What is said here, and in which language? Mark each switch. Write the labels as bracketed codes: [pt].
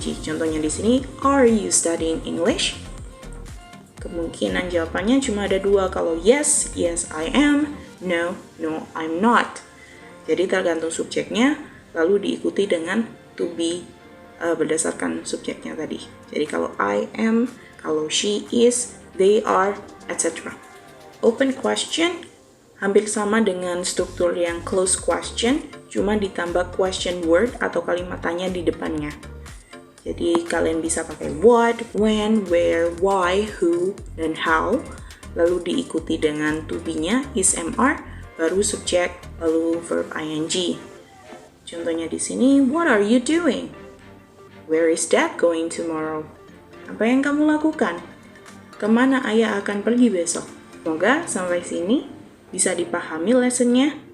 [id] Contohnya di sini, [en] are you studying English? [id] Kemungkinan jawabannya cuma ada 2. Kalau [en] yes, yes I am. No, no I'm not. [id] Jadi tergantung subjeknya, lalu diikuti dengan to be berdasarkan subjeknya tadi. Jadi kalau I am, kalau she is, they are, etc. Open question hampir sama dengan struktur yang closed question, cuma ditambah question word atau kalimat tanya di depannya. Jadi kalian bisa pakai what, when, where, why, who, dan how. Lalu diikuti dengan to be-nya, is, am, are, baru subjek, lalu verb ing. [en] Contohnya di sini, what are you doing? Where is dad going tomorrow? [id] Apa yang kamu lakukan? Kemana ayah akan pergi besok? Semoga sampai sini bisa dipahami lessonnya.